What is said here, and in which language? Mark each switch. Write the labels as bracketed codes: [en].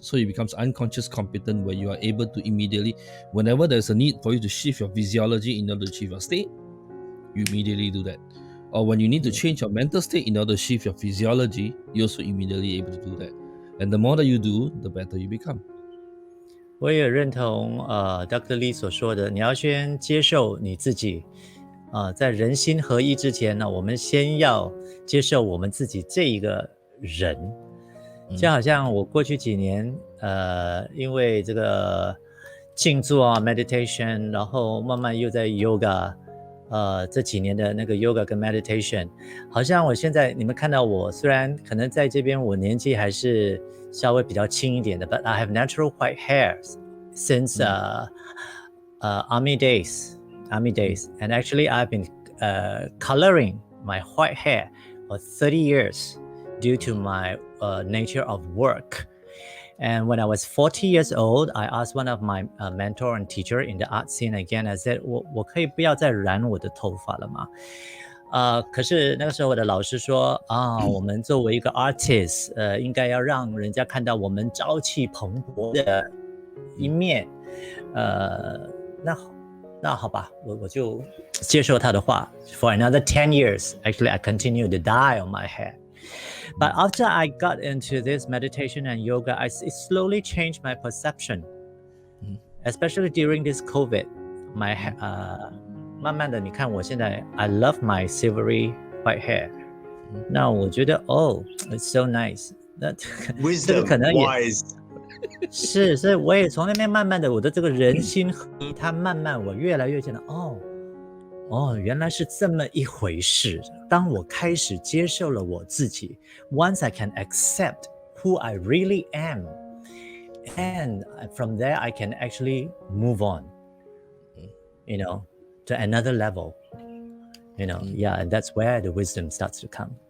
[en] So it becomes unconscious competent, where you are able to immediately, whenever there's a need for you to shift your physiology in order to achieve your state, you immediately do that. Or when you need to change your mental state in order to shift your physiology, you're also immediately able to do that. And the more that you do, the better you become. [zh] 我也认同Dr. Lee 所说的，你要先接受你自己在人心合一之前呢，我们先要接受我们自己这一个人。就好像我过去几年因为这个静坐meditation， 然后慢慢又在 yoga， 这几年的那个 yoga 跟 meditation， 好像我现在你们看到我，虽然可能在这边我年纪还是稍微比较轻一点的 ， but I have natural white hairs [en] since army days. And actually I've been coloring my white hair for 30 years due to my nature of work. And when I was 40 years old, I asked one of my mentor and teacher in the art scene again. [zh] I said, 我可以不要再染我的头发了吗？可是那个时候我的老师说我们作为一个 artist，应该要让人家看到我们朝气蓬勃的一面。那好吧，我就接受他的话。 [en] For another 10 years, actually, I continued to dye on my hair. But after I got into this meditation and yoga, it slowly changed my perception, especially during this COVID. My 慢慢的，你看我现在 I love my silvery white hair. [zh] 那我觉得 it's so nice. 那这个可能也 [en] wise. [zh] 是，所以我也从那边慢慢的，我的这个人心合一，它慢慢我越来越觉得原来是这么一回事。 [en] 当我开始接受了我自己，once I can accept who I really am, and from there I can actually move on, to another level, and that's where the wisdom starts to come.